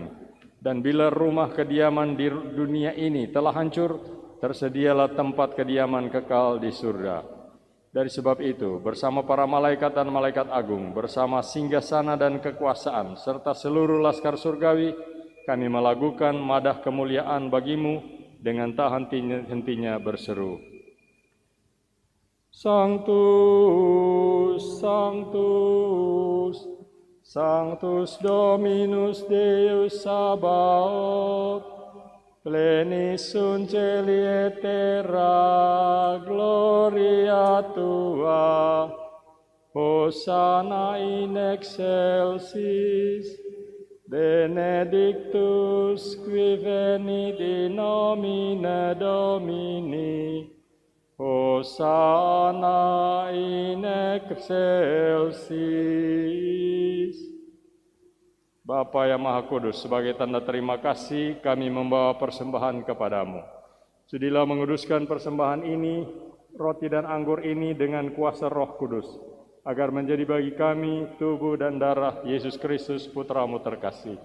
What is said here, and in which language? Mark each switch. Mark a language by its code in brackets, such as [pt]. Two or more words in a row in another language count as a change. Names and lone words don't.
[id] Dan bila rumah kediaman di dunia ini telah hancur, tersedialah tempat kediaman kekal di surga. Dari sebab itu, bersama para malaikat dan malaikat agung, bersama singgasana dan kekuasaan, serta seluruh laskar surgawi, kami melakukan madah kemuliaan bagimu dengan tak henti-hentinya berseru. [la] Sanctus, Sanctus, Sanctus Dominus Deus Sabaoth, plenis sunt celi et terra gloria Tua, Hosanna in excelsis, benedictus qui venit in nomine Domini, Hosanna in excelsis. [id] Bapa yang Maha Kudus, sebagai tanda terima kasih kami membawa persembahan kepadamu. Sudilah menguduskan persembahan ini, roti dan anggur ini dengan kuasa Roh Kudus, agar menjadi bagi kami tubuh dan darah Yesus Kristus Putramu terkasih.